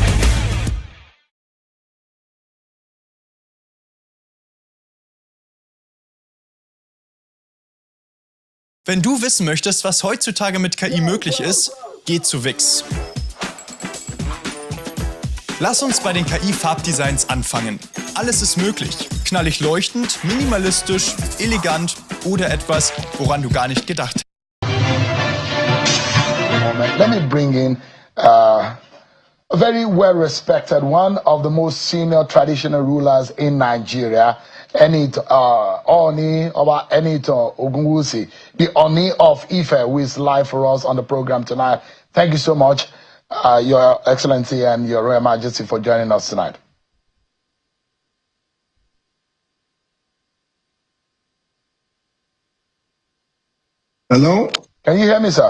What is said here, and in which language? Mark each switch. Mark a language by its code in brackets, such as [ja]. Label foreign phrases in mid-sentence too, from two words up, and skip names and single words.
[de] Wenn du wissen möchtest, was heutzutage mit KI möglich ist, geh zu Wix. Lass uns bei den KI-Farbdesigns anfangen. Alles ist möglich. Knallig leuchtend, minimalistisch, elegant oder etwas, woran du gar nicht gedacht hast. [en] Let me bring in a very well-respected one of the most senior traditional rulers in Nigeria, Enit Oni Oba Enit Ogunwusi, the Oni of Ife, who is live for us on the program tonight. Thank you so much, Your Excellency and Your Royal Majesty, for joining us tonight. Hello? Can you hear me, sir?